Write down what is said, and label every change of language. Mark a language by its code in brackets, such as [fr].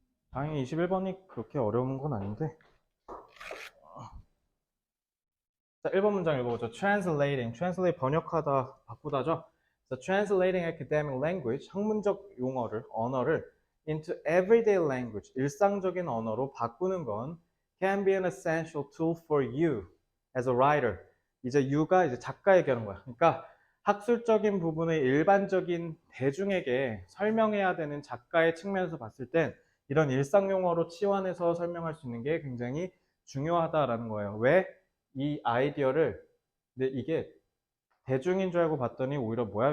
[ko] 다행히 21번이 그렇게 어려운 건 아닌데. 자, 1번 문장 읽어보죠. translate 번역하다, 바꾸다죠. [en] So, translating academic language, [ko] 학문적 용어를, 언어를 [en] into everyday language, [ko] 일상적인 언어로 바꾸는 건 [en] can be an essential tool for you as a writer. [ko] 이제 you가 이제 작가 얘기하는 거야. 그러니까 학술적인 부분을 일반적인 대중에게 설명해야 되는 작가의 측면에서 봤을 땐 이런 일상 용어로 치환해서 설명할 수 있는 게 굉장히 중요하다라는 거예요. 왜? 이 아이디어를, 근데 이게 대중인 줄 알고 봤더니 오히려 뭐야?